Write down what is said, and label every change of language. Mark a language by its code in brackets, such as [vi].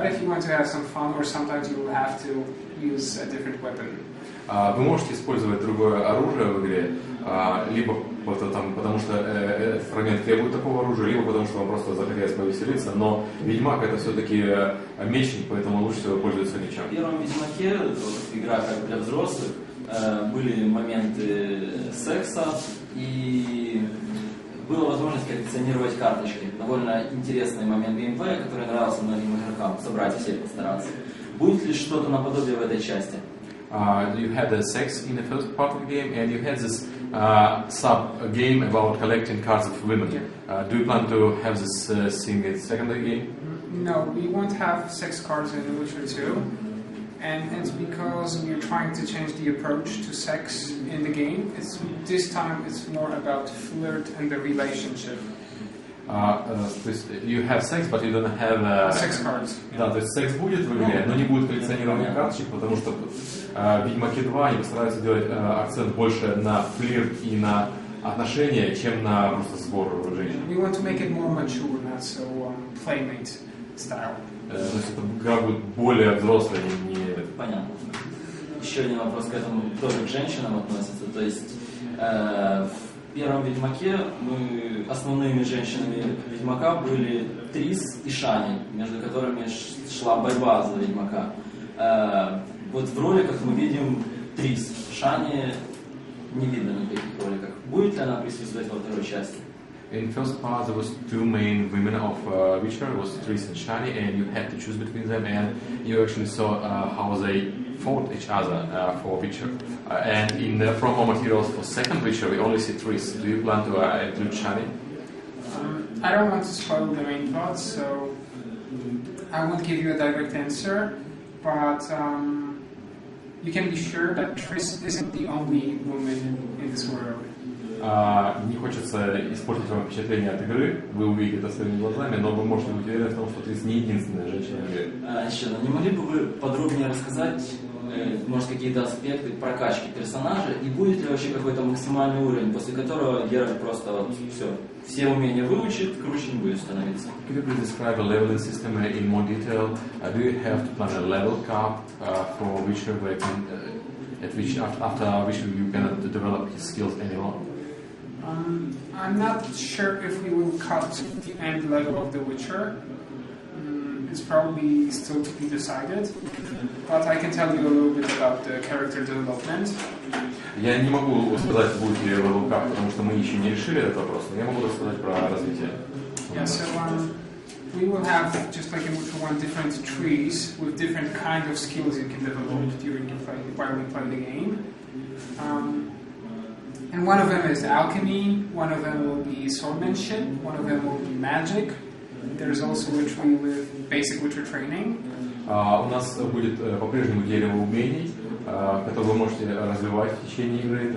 [en] But if you want to have some fun, or sometimes you will have to use a different weapon. [ru] Вы можете использовать другое оружие в игре, либо потому что этот фрагмент требует такого оружия, либо потому что вам просто захотелось повеселиться, но Ведьмак это все-таки мечник, поэтому лучше всего пользоваться мечом. В первом Ведьмаке, игра как для взрослых, были моменты секса и была возможность коллекционировать карточки. Довольно интересный момент геймплея, который нравился многим игрокам, собрать и всех постараться. Будет ли что-то наподобие в этой части? [en] You had the sex in the first part of the game, and you had this sub-game about collecting cards of women. Do you plan to have this thing in the second game? No, we won't have sex cards in The Witcher 2, and it's because we're trying to change the approach to sex in the game. This time it's more about flirt and the relationship. You have sex, but you don't have sex cards. [ru] Да, то есть секс будет в игре, но не будет коллекционирования карточек, потому что в Ведьмаке 2 они постараются делать акцент больше на флирт и на отношения, чем на просто сбор женщин. [en] We want to make it more mature, not so playmate style. [ru] То есть эта игра будет более взрослой, не... Понятно. Еще один вопрос к этому тоже к женщинам относится. То есть в первом Ведьмаке основными женщинами Ведьмака были Трис и Шани, между которыми шла борьба за Ведьмака. Вот в роликах мы видим Трис. Шани не видно ни в каких роликах. Будет ли она присутствовать во второй части? [en] In first part there was two main women of Witcher, it was Triss and Shani, and you had to choose between them, and you actually saw how they fought each other for Witcher. And in the promo materials for second Witcher, we only see Triss. Do you plan to include Shani? I don't want to spoil the main plot, so I won't give you a direct answer, but you can be sure that Triss isn't the only woman in this world. [ru] Не хочется испортить вам впечатление от игры, вы увидите это своими глазами, но вы можете быть уверены в том, что Трис не единственная женщина в игре. Еще, не могли бы вы подробнее рассказать, может, какие-то аспекты прокачки персонажа, и будет ли вообще какой-то максимальный уровень, после которого Геральт просто все умения выучит, круче не будет становиться? [en] Could you please describe the leveling system in more detail? Do you have to plan a level cap for Witcher where you can after which you cannot develop his skills anymore. I'm not sure if we will cut the end level of The Witcher. It's probably still to be decided, but I can tell you a little bit about the character development. [ru] Я не могу сказать, будет ли level cap, потому что мы еще не решили этот вопрос, но я могу рассказать про развитие. [en] Yeah, so we will have, just like in Witcher 1, different trees with different kind of skills you can develop while we play the game. And one of them is alchemy, one of them will be swordmanship, one of them will be magic. There's also a tree with basic Witcher training. [ru] У нас будет по-прежнему дерево умений, которое вы можете развивать в течение игры.